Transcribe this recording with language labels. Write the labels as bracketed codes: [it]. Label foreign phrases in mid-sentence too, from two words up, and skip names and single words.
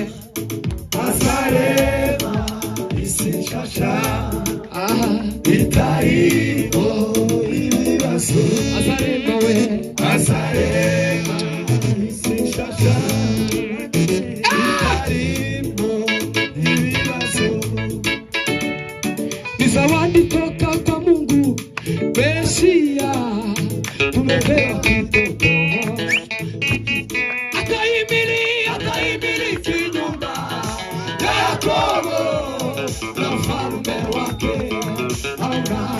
[rw] Azarema isi nshasha aha, itariho ibibazo. azarema we, Azarema isi nshasha itariho ibibazo. [sw] ni zawadi toka kwa Mungu, Mesia tumepewa kitoto. Ataimiliki nyumba ya Yakobo na ufalme wake hauna.